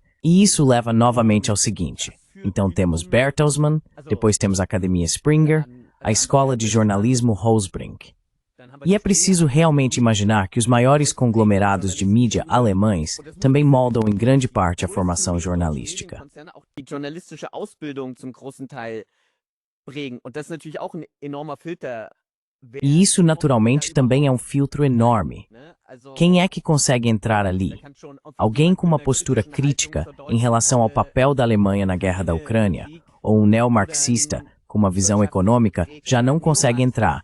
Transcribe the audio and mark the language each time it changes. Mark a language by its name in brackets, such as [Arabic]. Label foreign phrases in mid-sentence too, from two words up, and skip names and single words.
[Portuguese] E isso leva novamente ao seguinte. Então temos Bertelsmann, depois temos a Academia Springer, a Escola de Jornalismo Holzbrink. E é preciso realmente imaginar que os maiores conglomerados de mídia alemães também moldam em grande parte a formação jornalística. [German] Die journalistische Ausbildung zum großen Teil prägen. Und das ist natürlich auch ein enormer Filter. [Portuguese] E isso naturalmente também é um filtro enorme. Quem é que consegue entrar ali? Alguém com uma postura crítica em relação ao papel da Alemanha na guerra da Ucrânia, ou um neomarxista com uma visão econômica já não consegue entrar.